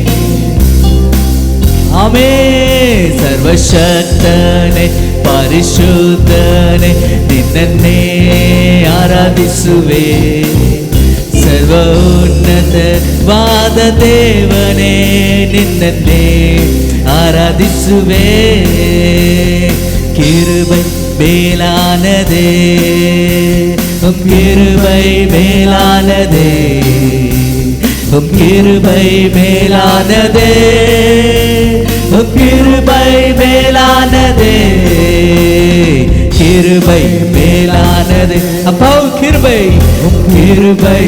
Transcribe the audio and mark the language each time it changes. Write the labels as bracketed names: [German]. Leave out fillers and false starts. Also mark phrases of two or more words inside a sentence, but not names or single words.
[Kannada] ಆಮೇ ಸರ್ವಶಕ್ತನೇ ಪರಿಶುದ್ಧನೇ ನಿನ್ನನ್ನೇ ಆರಾಧಿಸುವೆ ಸರ್ವ ಉನ್ನತವಾದ ದೇವನೇ ನಿನ್ನನ್ನೇ ಆರಾಧಿಸುವೆ [Tamil] கிருபை மேலானதே உம் கிருபை மேலானதே உம் கிருபை மேலானதே உம் கிருபை மேலானதே கிருபை மேலானது அப்பா உம் கிருபை